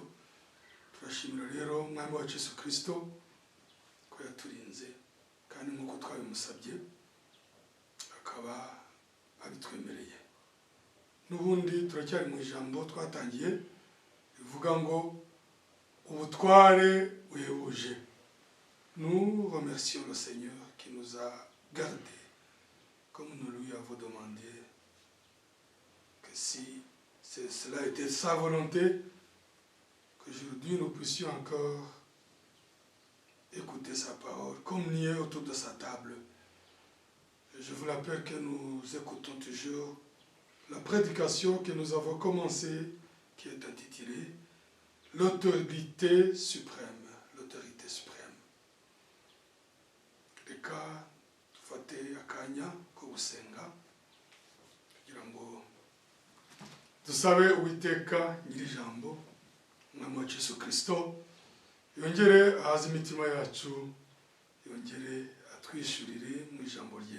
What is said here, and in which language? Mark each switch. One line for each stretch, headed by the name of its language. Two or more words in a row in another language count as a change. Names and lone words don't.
Kinyarwanda: Turashimira rero umwami wacu Yesu Kristo ko yaturinze kandi nkuko twabimusabye akaba abitwemereye. Nubundi turacyari mu ijambo twatangiye rivuga ngo ubutware buhebuje.
French: Nous remercions le Seigneur qui nous a gardés comme nous lui avons demandé, que si cela était sa volonté, qu'aujourd'hui nous puissions encore écouter sa parole, communier autour de sa table. Je vous rappelle que nous écoutons toujours la prédication que nous avons commencée, qui est intitulée l'autorité suprême. L'autorité suprême.
Kinyarwanda: Reka tufate akanya ko gusenga kugira ngo dusabe Uwiteka Nyirijambo umwami wacu Yesu Kristo yongere ahaze imitima yacu, yongere atwishurire mu ijambo rye.